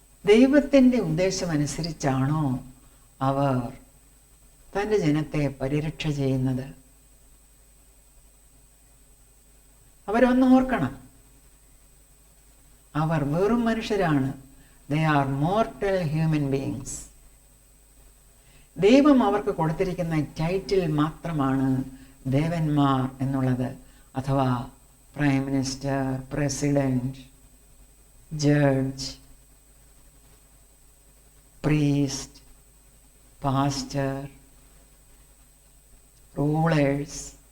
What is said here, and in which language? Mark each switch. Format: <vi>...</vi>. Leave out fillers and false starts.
<ml>ദൈവത്തിൻ്റെ ഉദ്ദേശമനുസരിച്ചാണോ അവർ തൻ്റെ ജനത്തെ പരിരക്ഷ ചെയ്യുന്നത്? അവരൊന്ന് ഓർക്കണം, അവർ വെറും മനുഷ്യരാണ്.</ml> <en>They are mortal human beings.</en> <ml>ദൈവം അവർക്ക് കൊടുത്തിരിക്കുന്ന ടൈറ്റിൽ മാത്രമാണ് ദേവന്മാർ എന്നുള്ളത്, അഥവാ prime minister, president, judge, priest, pastor, rulers.</ml>